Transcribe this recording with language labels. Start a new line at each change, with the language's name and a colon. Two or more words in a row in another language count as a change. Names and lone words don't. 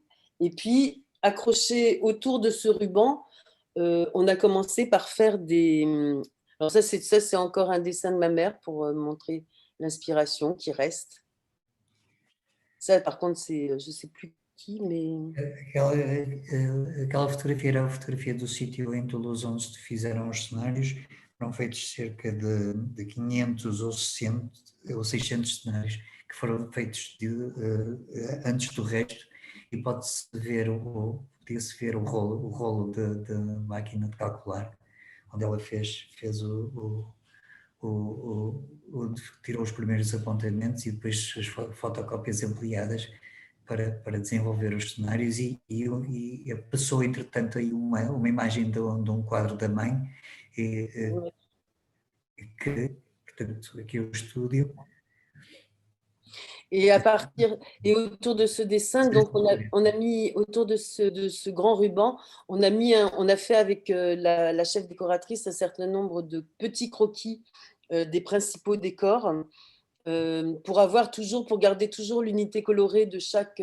French: Et puis, accroché autour de ce ruban, on a commencé par faire des... Alors ça, c'est encore un dessin de ma mère pour montrer l'inspiration qui reste. Ça, par contre, c'est, je ne sais plus qui, mais...
Portuguese: Aquela fotografia era a fotografia do sítio em Toulouse onde se fizeram os cenários. Foram feitos cerca de 500 ou 600 cenários que foram feitos antes do resto, e pode-se ver podia-se ver o rolo de máquina de calcular, onde ela fez tirou os primeiros apontamentos e depois as fotocópias ampliadas para desenvolver os cenários, e passou entretanto aí uma imagem de um quadro da mãe, que, portanto, aqui o estúdio.
French: Et autour de ce dessin, donc on a mis autour de ce grand ruban, on a fait avec la chef décoratrice un certain nombre de petits croquis des principaux décors, pour garder toujours l'unité colorée de chaque.